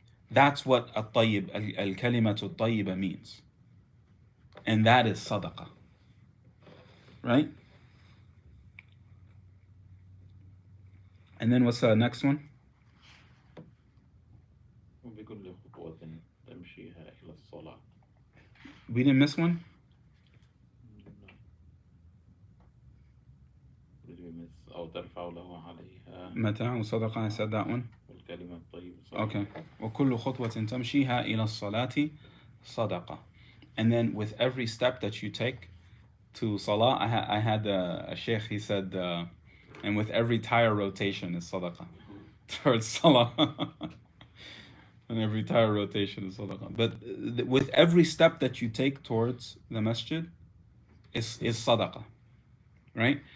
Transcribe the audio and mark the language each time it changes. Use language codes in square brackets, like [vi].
[en] That's what al-tayyib, al-kalimatu al-tayyiba means. And that is sadaqah, right? And then what's the next one? [ar] وبكل خطوة تمشيها إلى الصلاة. [en] We didn't miss one? Did we miss [ar] أو ترفع له عليها متاع وصدقة, [en] I said that one. [ar] والكلمة الطيبة صدقة. [en] Okay. [ar] وكل خطوة تمشيها إلى الصلاة صدقة. [en] And then with every step that you take to salah, I had a sheikh, he said, and with every tire rotation is sadaqah towards salah. And every tire rotation is sadaqah. But with every step that you take towards the masjid is sadaqah, right?